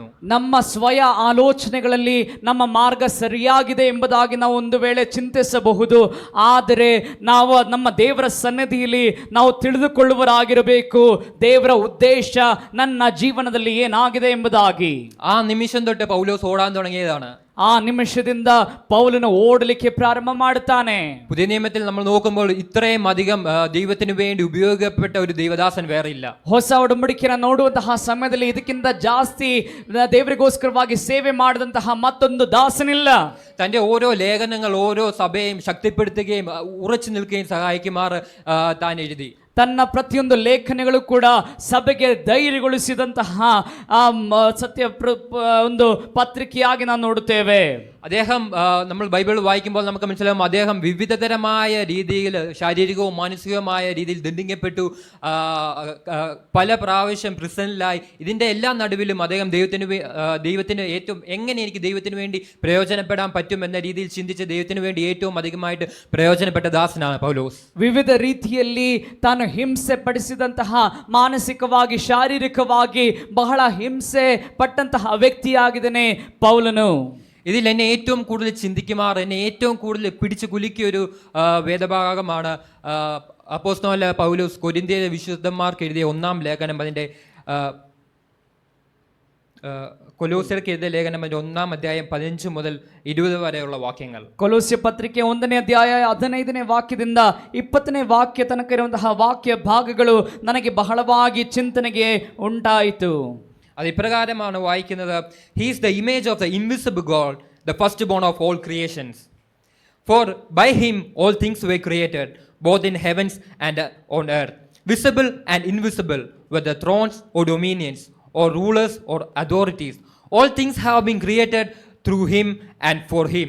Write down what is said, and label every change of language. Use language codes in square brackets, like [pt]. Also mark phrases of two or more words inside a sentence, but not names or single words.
[kn] ನಮ್ಮ ಸ್ವಯ ಆಲೋಚನೆಗಳಲ್ಲಿ ನಮ್ಮ ಮಾರ್ಗ ಸರಿಯಾಗಿದೆ ಎಂಬುದಾಗಿ ನಾವು ಒಂದು ವೇಳೆ ಚಿಂತಿಸಬಹುದು. ಆದರೆ ನಾವು ನಮ್ಮ ದೇವರ ಸನ್ನಿಧಿಯಲ್ಲಿ ನಾವು ತಿಳಿದುಕೊಳ್ಳುವರಾಗಿರಬೇಕು, ದೇವರ ಉದ್ದೇಶ ನನ್ನ ಜೀವನದಲ್ಲಿ ಏನಾಗಿದೆ ಎಂಬುದಾಗಿ. [ml] ആ നിമിഷം തൊട്ട് പൗലോസ് ഓടാൻ തുടങ്ങിയതാണ്. [kn] ಆ ನಿಮಿಷದಿಂದ ಪೌಲನು ಓಡಲಿಕ್ಕೆ ಪ್ರಾರಂಭ ಮಾಡುತ್ತಾನೆ. [ml] പുതിയ നിയമത്തിൽ നമ്മൾ നോക്കുമ്പോൾ ഇത്രയും അധികം ദൈവത്തിന് വേണ്ടി ഉപയോഗപ്പെട്ട ഒരു ദൈവദാസൻ വേറെ ഇല്ല. [kn] ಹೊಸ ಒಡಂಬಡಿಕೆಯನ್ನು ನೋಡುವಂತಹ ಸಮಯದಲ್ಲಿ ಇದಕ್ಕಿಂತ ಜಾಸ್ತಿ ದೇವರಿಗೋಸ್ಕರವಾಗಿ ಸೇವೆ ಮಾಡಿದಂತಹ ಮತ್ತೊಂದು ದಾಸನಿಲ್ಲ. [ml] തന്റെ ഓരോ ലേഖനങ്ങൾ ഓരോ സഭയെയും ശക്തിപ്പെടുത്തുകയും ഉറച്ചു നിൽക്കുകയും സഹായിക്കുമാർ താൻ എഴുതി. [kn] ತನ್ನ ಪ್ರತಿಯೊಂದು ಲೇಖನಗಳು ಕೂಡ ಸಭೆಗೆ ಧೈರ್ಯಗೊಳಿಸಿದಂತಹ ಸತ್ಯ ಒಂದು ಪತ್ರಿಕೆಯಾಗಿ ನಾವು ನೋಡುತ್ತೇವೆ. [ml] അദ്ദേഹം നമ്മൾ ബൈബിൾ വായിക്കുമ്പോൾ നമുക്ക് മനസ്സിലാവും, അദ്ദേഹം വിവിധതരമായ രീതിയിൽ ശാരീരികവും മാനസികവുമായ രീതിയിൽ ദണ്ഡിക്കപ്പെട്ടു, പല പ്രാവശ്യം പ്രിസണിലായി. ഇതിൻ്റെ എല്ലാ നടുവിലും അദ്ദേഹം ദൈവത്തിന് ഏറ്റവും എങ്ങനെ എനിക്ക് ദൈവത്തിന് വേണ്ടി പ്രയോജനപ്പെടാൻ പറ്റും എന്ന രീതിയിൽ ചിന്തിച്ച് ദൈവത്തിന് വേണ്ടി ഏറ്റവും അധികമായിട്ട് പ്രയോജനപ്പെട്ട ദാസനാണ് പൗലോസ്. [kn] ವಿವಿಧ ರೀತಿಯಲ್ಲಿ ತಾನು ಹಿಂಸೆ ಪಡಿಸಿದಂತಹ ಮಾನಸಿಕವಾಗಿ ಶಾರೀರಿಕವಾಗಿ ಬಹಳ ಹಿಂಸೆ ಪಟ್ಟಂತಹ ವ್ಯಕ್ತಿಯಾಗಿದ್ದಾನೆ ಪೌಲನು. [ml] ഇതിൽ എന്നെ ഏറ്റവും കൂടുതൽ ചിന്തിക്കുമാർ, എന്നെ ഏറ്റവും കൂടുതൽ പിടിച്ചു കുലുക്കിയൊരു വേദഭാഗമാണ് അപ്പോസ്തലനായ പൗലോസ് കൊരിന്ത്യയിലെ വിശുദ്ധന്മാർക്ക് എഴുതിയ 1-ാം ലേഖനം, അതിൻ്റെ കൊലോസ്യർക്ക് എഴുതിയ ലേഖനം 1-ാം അധ്യായം 15 മുതൽ 20 വരെയുള്ള വാക്യങ്ങൾ. [kn] ಕೊಲೋಸ್ಯ ಪತ್ರಿಕೆ 1ನೇ ಅಧ್ಯಾಯ 15ನೇ ವಾಕ್ಯದಿಂದ 20ನೇ ವಾಕ್ಯ ತನಕ ಇರುವಂತಹ ವಾಕ್ಯ ಭಾಗಗಳು ನನಗೆ ಬಹಳವಾಗಿ ಚಿಂತನೆಗೆ ಉಂಟಾಯಿತು. [ml] അത് ഇപ്രകാരമാണ് വായിക്കുന്നത്: [en] He is the image of the invisible God, the firstborn of all creations. For by him all things were created, both in heavens and on earth, visible and invisible, whether thrones or dominions or rulers or authorities. All things have been created through him and for him.